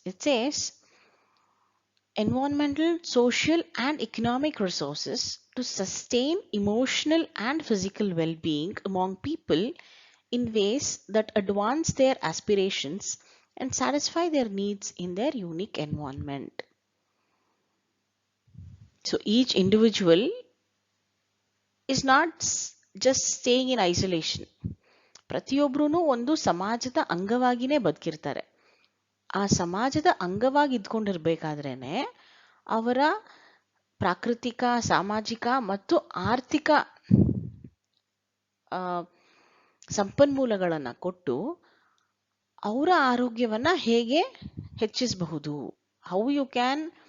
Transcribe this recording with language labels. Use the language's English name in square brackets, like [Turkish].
[English] It says environmental, social, and economic resources to sustain emotional and physical well being among people in ways that advance their aspirations and satisfy their needs in their unique environment. So each individual is not just staying in isolation. [Kannada] ಪ್ರತಿಯೊಬ್ಬರೂ ಒಂದು ಸಮಾಜದ ಅಂಗವಾಗಿನೇ ಬದುಕಿರ್ತಾರೆ. ಆ ಸಮಾಜದ ಅಂಗವಾಗಿ ಇದ್ಕೊಂಡಿರ್ಬೇಕಾದ್ರೇನೆ ಅವರ ಪ್ರಾಕೃತಿಕ, ಸಾಮಾಜಿಕ ಮತ್ತು ಆರ್ಥಿಕ ಸಂಪನ್ಮೂಲಗಳನ್ನು ಕೊಟ್ಟು ಅವರ ಆರೋಗ್ಯವನ್ನ ಹೇಗೆ ಹೆಚ್ಚಿಸಬಹುದು, [English] how you can